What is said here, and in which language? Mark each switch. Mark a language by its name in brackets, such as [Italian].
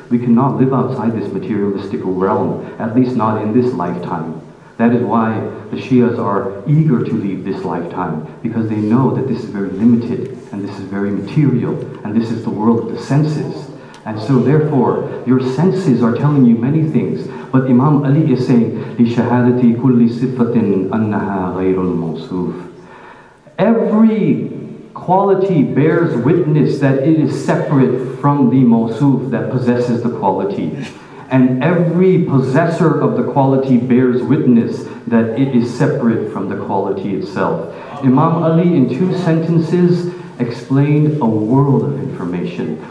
[English] We cannot live outside this materialistic realm, at least not in this lifetime. That is why the Shias are eager to leave this lifetime, because they know that this is very limited, and this is very material, and this is the world of the senses. And so therefore, your senses are telling you many things. But Imam Ali is saying, [Arabic] لِشَهَادَةِ كُلِّ صِفَّةٍ أَنَّهَا غَيْرُ الْمَوْصُوفِ. [English] Every quality bears witness that it is separate from the mawsuf that possesses the quality. And every possessor of the quality bears witness that it is separate from the quality itself. Imam Ali, in 2 sentences, explained a world of information.